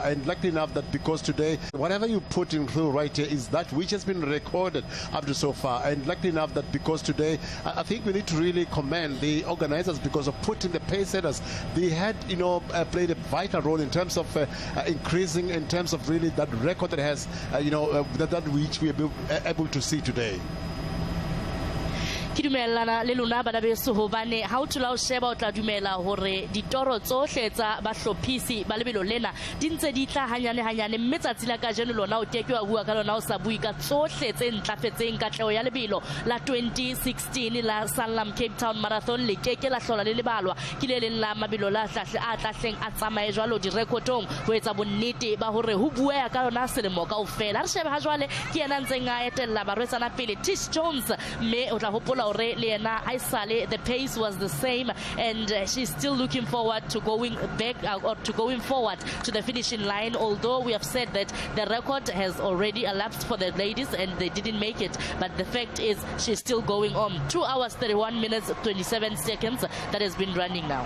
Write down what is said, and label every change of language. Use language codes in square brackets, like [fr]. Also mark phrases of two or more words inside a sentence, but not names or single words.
[en] And luckily enough that because today, whatever you put in through right here is that which has been recorded up to so far. And luckily enough that because today, I think we need to really commend the organizers because of putting the pace setters. They had, played a vital role in terms of increasing, in terms of really that record that has, that which we are able to see today. [st] Ke dumellana le lona bana beso hobane ha o tla o sheba o tla dumela hore ditoro tsohle tsa bahlophisi ba lebelo lena di ntse di tla hanyane mme tsatsi la ka jeno lona o teke wa bua ka lona o sa bui ka tsohle tse ntlafetseng katleo ya lebelo la 2016 la Sanlam Cape Town Marathon le keke la hlola le lebalwa ke le leng la mabelo la tlahleng a tsamaye jwalo di recordong ho etsa bonnete ba hore ho bueya ka lona selemo kaofela. Re shebe ha jwale ke yena ntseng a etella barwetsana pele Tish Jones, mme o tla hopola [en] the pace was the same, and she's still looking forward to going back or to going forward to the finishing line, although we have said that the record has already elapsed for the ladies and they didn't make it, but the fact is she's still going on. 2 hours 31 minutes 27 seconds that has been running now.